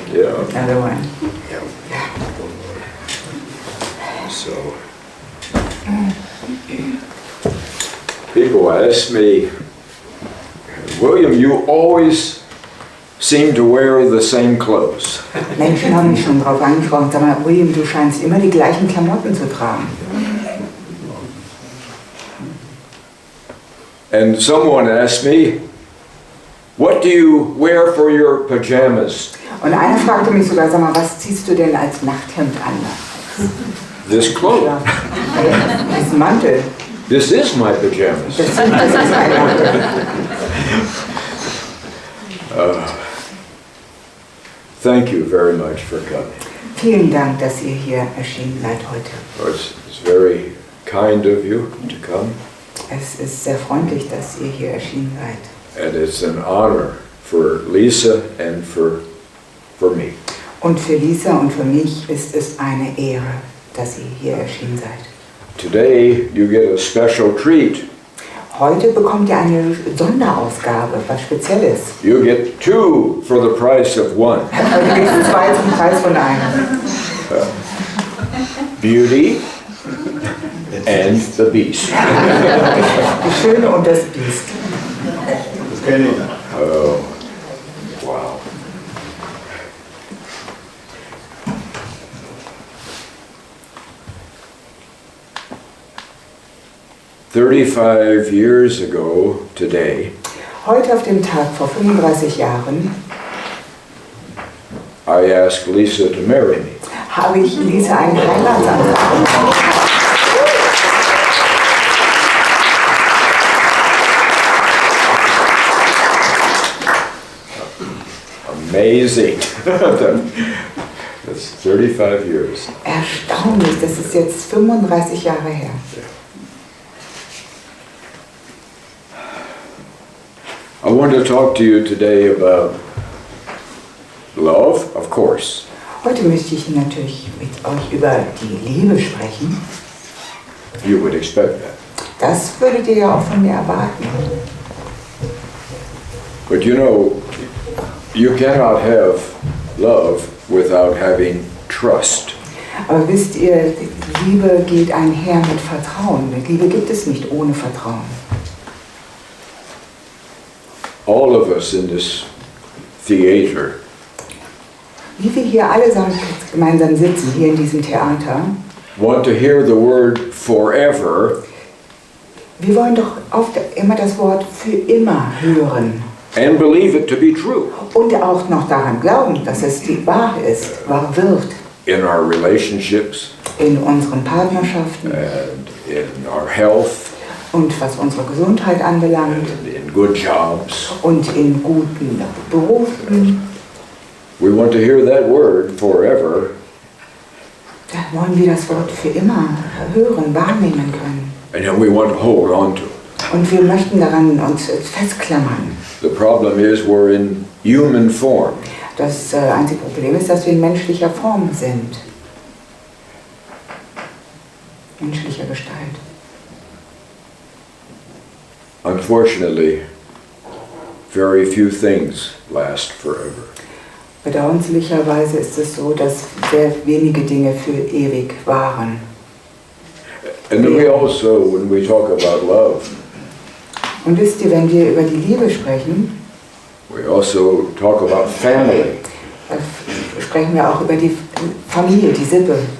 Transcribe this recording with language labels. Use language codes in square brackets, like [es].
[en] Yeah. Another one. So, people ask me, William, you always seem to wear the same clothes. [de] Menschen haben mich schon drauf angesprochen. Sag mal, William, du scheinst immer die gleichen Klamotten zu tragen. [en] And someone asked me, what do you wear for your pajamas? [de] Und einer fragte mich sogar, sag mal, was ziehst du denn als Nachthemd an? [en] This cloak. [de] Diesen Mantel. [en] This is my pajamas. [de] Das ist mein Mantel. [en] Thank you very much for coming. [de] Vielen Dank, dass ihr hier erschienen seid heute. [en] It's very kind of you to come. [de] Es ist sehr freundlich, dass ihr hier erschienen seid. [en] And it's an honor for Lisa and for me. [de] Und für Lisa und für mich ist es eine Ehre, dass ihr hier erschienen seid. [en] Today you get a special treat. [de] Heute bekommt ihr eine Sonderausgabe, was Spezielles. [en] You get two for the price of one. [de] Heute gibt es zwei zum Preis von einem. [en] Beauty and the Beast. [de] Die Schöne und das Biest. Das kenne ich. [en] Oh, wow. "35 years ago today, [de] Heute auf dem Tag vor 35 Jahren [en] I asked Lisa to marry me. [de] habe ich Lisa einen Heiratsantrag gemacht. [en] Amazing. That's 35 years. [de] Erstaunlich, das ist jetzt 35 Jahre her. [en] I want to talk to you today about love, of course. [de] Heute möchte ich natürlich mit euch über die Liebe sprechen. [en] You would expect that. [de] Das würdet ihr ja auch von mir erwarten. [en] But you know, you cannot have love without having trust. [de] Aber wisst ihr, Liebe geht einher mit Vertrauen. Liebe gibt es nicht ohne Vertrauen. [en] All of us in this theater [de] Wie wir hier allesamt gemeinsam sitzen, hier in diesem Theater, [en] want to hear the word forever [de] wir wollen doch oft immer das Wort für immer hören. [en] and believe it to be true [de] Und auch noch daran glauben, dass es die wahr ist, wahr wird. [en] in our relationships [de] In unseren Partnerschaften [en] and in our health [de] und was unsere Gesundheit anbelangt [en] and in good jobs. [de] und in guten Berufen. [en] We want to hear that word forever, [de] Da wollen wir das Wort für immer hören, wahrnehmen können. [en] and then we want to hold on to it. [de] Und wir möchten daran uns festklammern. [en] The problem is we're in human form. [de] Das einzige Problem ist, dass wir in menschlicher Form sind. Menschlicher Gestalt. [en] Unfortunately, very few things last forever. [de] Bedauernswerterweise ist es so, dass sehr wenige Dinge für ewig waren. [en] And then we also, when we talk about love, [de] Und wisst ihr, wenn wir über die Liebe sprechen, [en] we also talk about family. [de] sprechen wir auch über die Familie, die Sippe.